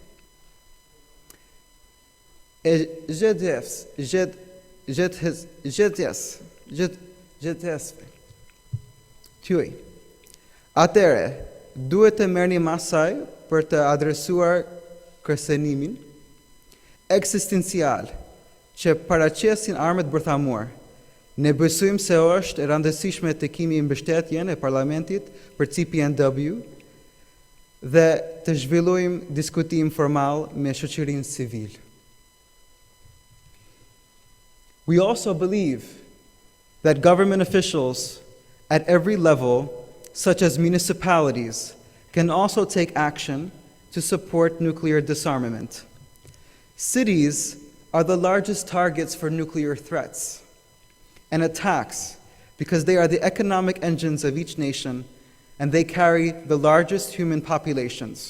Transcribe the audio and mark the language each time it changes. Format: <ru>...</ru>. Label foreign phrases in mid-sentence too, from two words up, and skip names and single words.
<sq>e gjithësve tuaj, atëre duhet të merrni masaj për të adresuar kërcënimin eksistencial që paraqesin armët bërthamor. Ne besojmë se është e rëndësishme të kemi mbështetjen e Parlamentit për TPNW dhe të zhvillojmë diskutim formal me shoqërinë civile.</sq> <en>We also believe that government officials at every level, such as municipalities, can also take action to support nuclear disarmament. Cities are the largest targets for nuclear threats and attacks because they are the economic engines of each nation and they carry the largest human populations.</en>